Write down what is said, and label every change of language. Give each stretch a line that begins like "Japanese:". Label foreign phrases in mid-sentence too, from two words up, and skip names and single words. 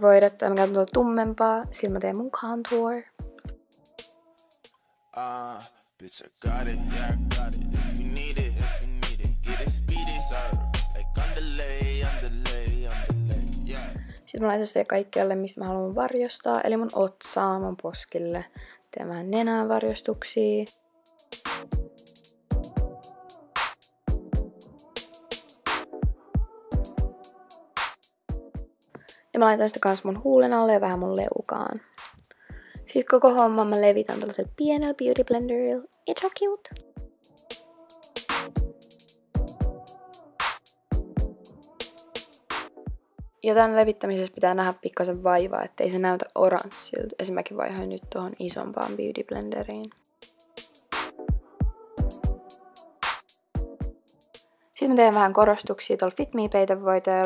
Finnish: Mä käytän tuolla tummempaa, sillä mä teen mun contour.
English: Bitch, I got it, yeah, I got it. If you need it, get it speedy, like underlay, yeah.
Finnish: Sitten mä laitan sitä kaikkialle, mistä mä haluan varjostaa, eli mun otsaan, mun poskille. Teen vähän nenään varjostuksia. Ja mä laitan sitä kans mun huulen alle ja vähän mun leukaan. Sitten koko homman mä levitän tällaisella pienellä beauty blenderilla.
English: It's so cute!
Finnish: Ja tämän levittämisessä pitää nähdä pikkasen vaivaa, ettei se näytä oranssilta. Esimerkiksi vaihoin nyt tuohon isompaan beauty blenderiin. Sitten mä teen vähän korostuksia tuolla Fit Me peitevoiteella.